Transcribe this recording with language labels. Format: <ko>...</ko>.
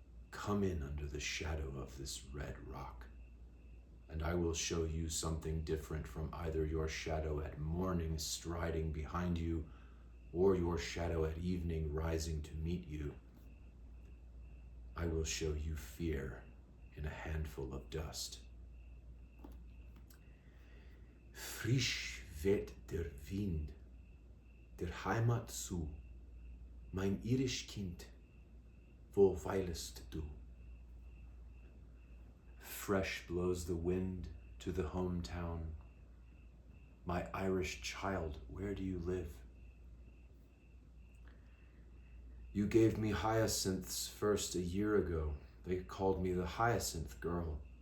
<en>Come in under the shadow of this red rock, and I will show you something different from either your shadow at morning striding behind you, or your shadow at evening rising to meet you. I will show you fear in a handful of dust.</en> <de>Frisch weht der Wind, der Heimat zu, mein irisch Kind, wo weilest du?</de> <en>Fresh blows the wind to the hometown. My Irish child, where do you live? You gave me hyacinths first a year ago. They called me the hyacinth girl.</en>